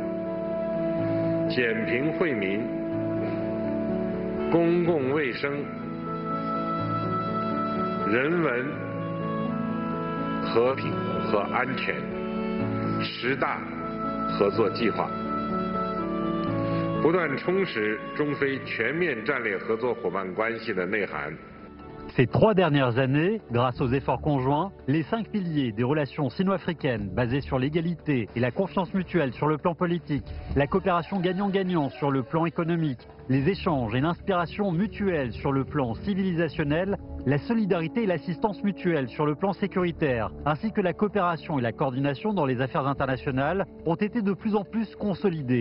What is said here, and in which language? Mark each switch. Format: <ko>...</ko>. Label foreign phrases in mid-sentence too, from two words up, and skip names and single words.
<zh>减贫惠民、公共卫生、人文、和平和安全10大合作计划，不断充实中非全面战略合作伙伴关系的内涵。</zh> <fr>Ces 3 dernières années, grâce aux efforts conjoints, les 5 piliers des relations sino-africaines basées sur l'égalité et la confiance mutuelle sur le plan politique, la coopération gagnant-gagnant sur le plan économique, les échanges et l'inspiration mutuelle sur le plan civilisationnel, la solidarité et l'assistance mutuelle sur le plan sécuritaire, ainsi que la coopération et la coordination dans les affaires internationales ont été de plus en plus consolidés.</fr>